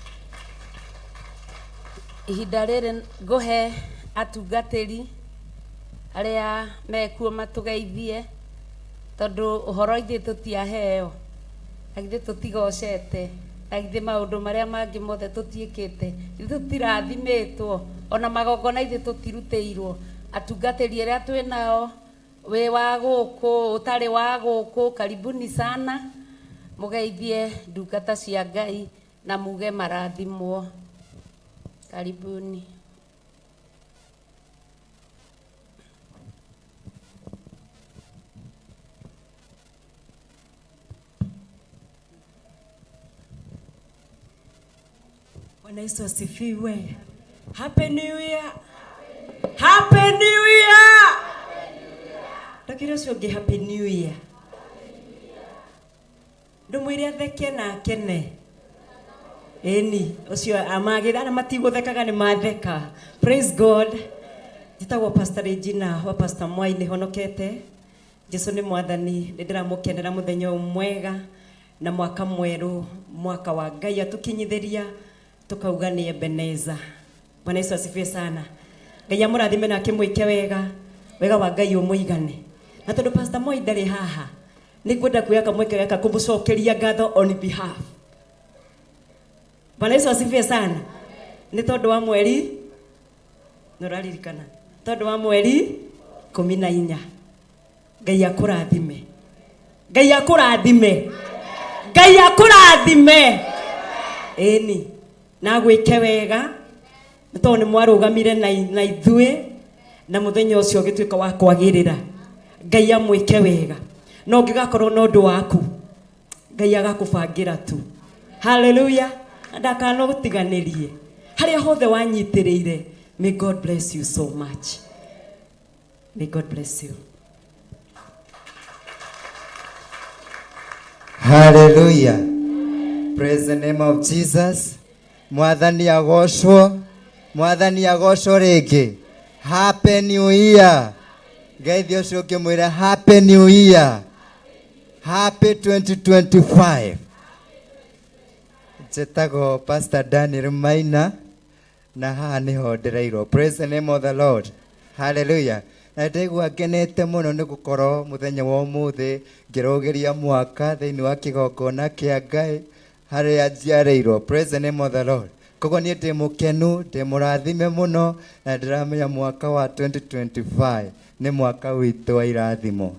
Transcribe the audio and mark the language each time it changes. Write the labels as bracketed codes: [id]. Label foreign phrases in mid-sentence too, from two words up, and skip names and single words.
[ki] Ihinda rĩrĩ ngũhe atungatĩri arĩa mekuo matũgeithie tondũ ũhoro ithuĩ tũtiaheo na ithuĩ tũtigocete na ithuĩ maũndũ marĩa mangĩ mothe tũtiĩkĩte ithuĩ tũtirathimĩtwo ona magongona ithuĩ tũtirutĩirwo. Atungatĩri arĩa twĩ nao wĩ wa gũkũ ũtarĩ wa gũkũ [sw] karibuni sana [ki] mugeithie ndungata cia Ngai na muge marathimwo. [sw] Karibuni. Bwana Yesu asifiwe. [en] Happy New Year. Happy New Year. [ki] Ndakira cionge [en] Happy New Year. [ki] Ndumwire atheke na akene. Eni ucio amagira na matigũthekaga nĩ matheka. [en] Praise God. [ki] Njĩtagwo Pastor Regina wa Pastor Mwai nĩ honokete. Jesu nĩ mwathani. Nĩndĩramũkenera mũthenya mwega na mwaka mwerũ, mwaka wa Ngai atukinyithiria tukauga nĩ Ebeneza. [sw] Bwana Yesu asifiwe sana. [ki] Ngai amũrathime na akĩmwĩke wega, wega wa Ngai ũmũigane. Na tondũ Pastor Mwai ndarĩ haha, nĩngwenda kuoya kamweke weka kũmũcokeria ngatho [en] on behalf. [sw] Bwana Yesu asifiwe sana. [ki] Nĩ tondũ wa mweri nũraririkana. Tondũ wa mweri 14. Ngai akũrathime. Ngai akũrathime. Ngai akũrathime. Eni na gwĩke wega nĩ tondũ nĩ mwarũgamire na ithuĩ na mũthenya ũcio ũgĩtuĩka wa kwagĩrĩra. Ngai amwĩke wega. No ũngĩgakorwo na ũndũ waku Ngai agakũbangĩra tu. Hallelujah. Ndakano gũtiganĩrie. Harĩa hothe wanyitĩrĩire. [en] May God bless you so much. May God bless you. Hallelujah. Praise the name of Jesus. [ki] Mwathani agocwo. Mwathani agocwo rĩngĩ. [en] Happy New Year. [ki] Ngeithi ũcio ũkĩmwĩra [en] Happy New Year. Happy 2025. [ki] Njĩtagwo Pastor Daniel Maina na haha nĩho ndĩrairwo. [en] Praise the name of the Lord. Hallelujah. [ki] Na ndaigua ngenete mũno nĩ gũkorwo mũthenya wa ũmũthĩ ngĩrũgĩria mwaka thĩinĩ wa kĩgongona kĩa Ngai harĩa njiarĩirwo. [en] Praise the name of the Lord. [ki] Koguo niĩ ndĩ mũkenu, ndĩ mũrathime mũno na ndĩramenya mwaka wa 2025 nĩ mwaka witũ wa irathimo.